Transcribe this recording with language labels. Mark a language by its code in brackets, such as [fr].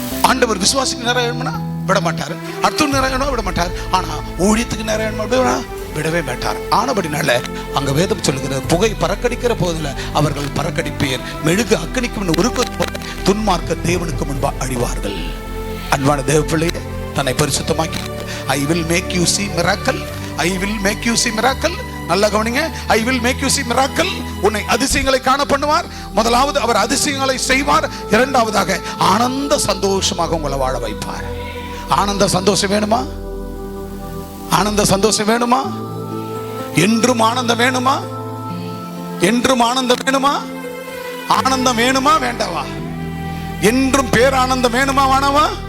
[ta] ஆண்டவர் விசுவாசிக்கு நிறைவேறணும்னா விட மாட்டார், அடுத்த நிறைவேறணும் விட மாட்டார். ஆனா ஊழியத்துக்கு நிறைவேறணும் விடவே மாட்டார். ஆனபடினால அங்க வேதம் சொல்லுகிற புகை பறக்கடிக்கிற போதுல அவர்கள் பறக்கடிப்பேர், மெழுகு அக்கனிக்கு உருக்குவது போல துன்மார்க்க தேவனுக்கு முன்பா அழிவார்கள். அன்பான தேவ பிள்ளையே, தன்னை பரிசுத்தமாக்கி [en] I will make you see miracle. I will make you see miracle. [ta] நல்ல கவனிங்க. [en] I will make you see miracle. [ta] உன்னை அதிசயங்களை காண பண்ணுவார். முதலாவது அவர் அதிசயங்களை செய்வார். இரண்டாவதாக ஆனந்த சந்தோஷமாக உங்களை வாழ வைப்பார். ஆனந்த சந்தோஷம் வேணுமா? ஆனந்த சந்தோஷம் வேணுமா? என்றும் ஆனந்தம் வேணுமா? என்றும் ஆனந்தம் வேணுமா? ஆனந்தம் வேணுமா வேண்டாவா? என்றும் பேரானந்தம் வேணுமா வேணாவா?